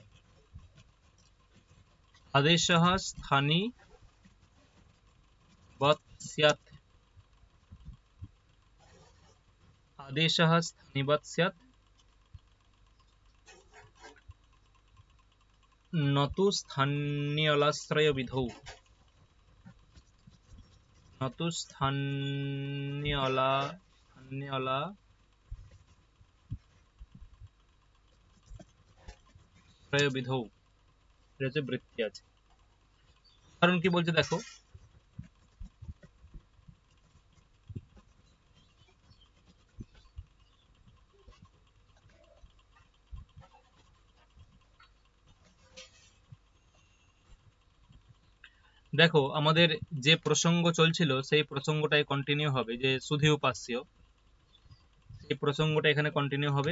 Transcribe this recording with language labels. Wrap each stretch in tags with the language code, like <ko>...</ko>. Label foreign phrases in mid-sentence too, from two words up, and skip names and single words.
<sa>আদেশः স্থানী বৎ स्यात् आदेशः स्थानिवत् स्यात् न तु स्थान्यलाश्रयविधौ न तु স্থান্যলাশ্রয়বিধৌ</sa> <bn>এটা হচ্ছে বৃত্তি আছে। কারণ কি বলছে দেখো, দেখো আমাদের যে প্রসঙ্গ চলছিল সেই প্রসঙ্গটাই কন্টিনিউ হবে, যে সুধী উপাস্য, সেই প্রসঙ্গটা এখানে কন্টিনিউ হবে।</bn>